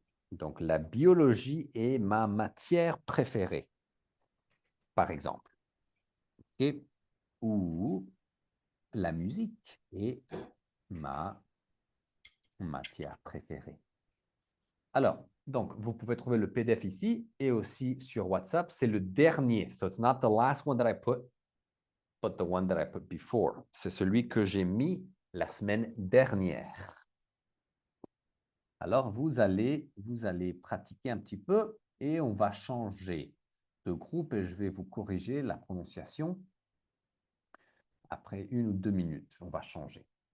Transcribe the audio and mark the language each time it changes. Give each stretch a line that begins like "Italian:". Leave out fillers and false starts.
French: Donc, la biologie est ma matière préférée, par exemple. OK? Ou la musique est ma matière préférée. Alors, donc, vous pouvez trouver le PDF ici et aussi sur WhatsApp. C'est le dernier.
English: So, it's not the last one that I put, but the one that I put before.
French: C'est celui que j'ai mis la semaine dernière. Alors, vous allez pratiquer un petit peu et on va changer de groupe et je vais vous corriger la prononciation après 1 ou 2 minutes. On va changer.